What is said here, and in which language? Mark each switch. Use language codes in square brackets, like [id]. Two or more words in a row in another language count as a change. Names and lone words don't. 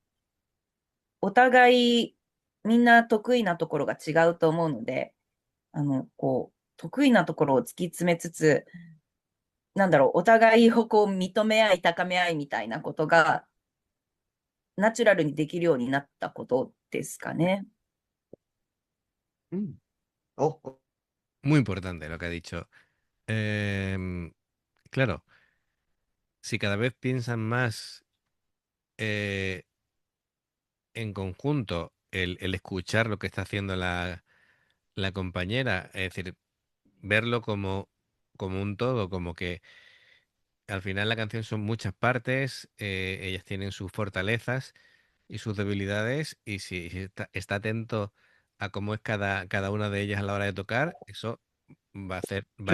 [ja] お互いみんな得意なところが違うと思うので、得意なところを突き詰めつつ、なんだろう、お互いをこう認め合い、高め合いみたいなことが、ナチュラルにできるようになったことですかね。うん。お、 [es] Muy importante lo que ha dicho. Em, claro, si cada vez piensan más eh, en conjunto el escuchar lo que está haciendo la compañera, es decir, verlo como un todo, como que al final la canción son muchas partes, ellas tienen sus fortalezas y sus debilidades, y si está atento a cómo es cada una de ellas a la hora de tocar, eso va a